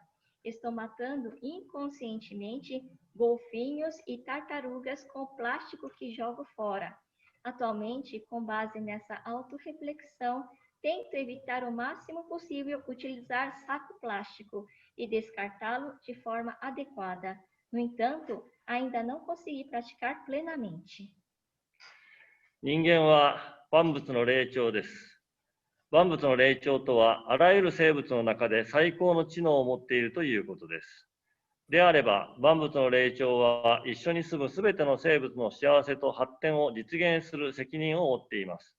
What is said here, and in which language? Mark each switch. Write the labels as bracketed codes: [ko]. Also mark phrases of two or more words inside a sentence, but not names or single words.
[pt] Estou matando inconscientemente golfinhos e tartarugas com o plástico que jogo fora. Atualmente, com base nessa autorreflexão, tento evitar o máximo possível utilizar saco plástico e descartá-lo de forma adequada. No entanto, ainda não consegui praticar plenamente. [ja] 人間は万物の霊長です。万物の霊長とは、あらゆる生物の中で最高の知能を持っているということです。であれば、万物の霊長は一緒に住むすべての生物の幸せと発展を実現する責任を負っています。